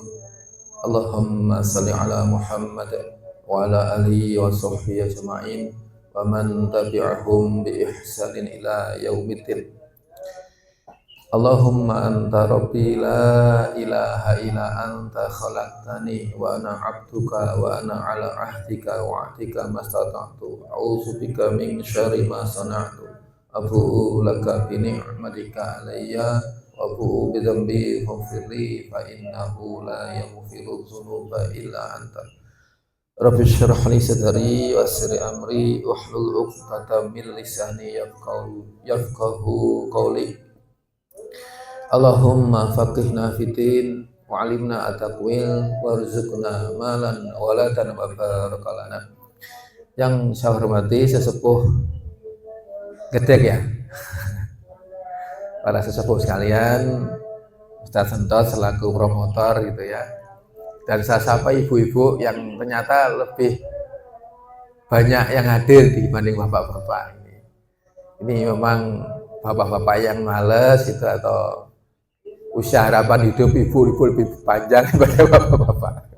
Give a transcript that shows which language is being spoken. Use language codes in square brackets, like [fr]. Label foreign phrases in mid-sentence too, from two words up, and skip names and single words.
[ar] اللهم صل على محمد وعلى آله وصحبه أجمعين ومن تبعهم بإحسان إلى يوم الدين. اللهم أنت ربي لا إله إلا أنت خلقتني وأنا عبدك وأنا على عهدك وعهدك ما استطعت أعوذ بك من شر ما صنعت أبوء لك بنعمتك علي وبذنبي فاغفر لي فإنه لا يغفر الذنوب إلا أنت. رب اشرح لي صدري ويسر أمري واحلل عقدة من لساني يفقهوا قولي. اللهم فقهنا في الدين وعلمنا التأويل وارزقنا مالا وولدا وبارك لنا. [id] Yang saya hormati sesepuh gedek ya, para sesepuh sekalian, Ustaz Sentot selaku promotor gitu ya, dan saya sapa ibu-ibu yang ternyata lebih banyak yang hadir dibanding bapak-bapak ini. Ini memang bapak-bapak yang males gitu atau usia harapan hidup ibu-ibu lebih panjang daripada bapak-bapak.